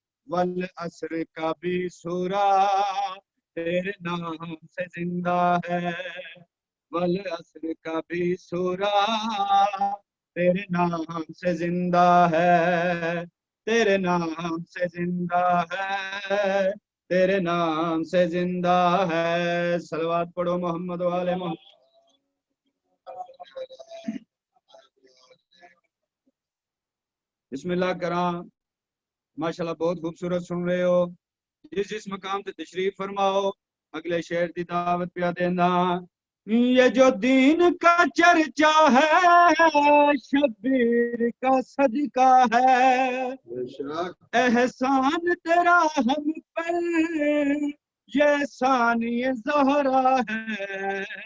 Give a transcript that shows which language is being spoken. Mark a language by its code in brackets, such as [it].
[ur] والعصر کا بھی سورہ تیرے نام سے زندہ ہے، والعصر کا بھی سورہ تیرے نام سے زندہ ہے، تیرے نام سے زندہ ہے، تیرے نام سے زندہ ہے. صلوات پڑھو محمد والے محمد. بسم اللہ کرام. ماشاءاللہ بہت خوبصورت سن رہے ہو. [pa] جس مقام تے تشریف فرماؤ اگلے شعر دی دعوت پیا دینا. [ur] یہ جو دین کا چرچا ہے شبیر کا صدقہ ہے، احسان تیرا ہم پر یہ ثانی زہرا ہے.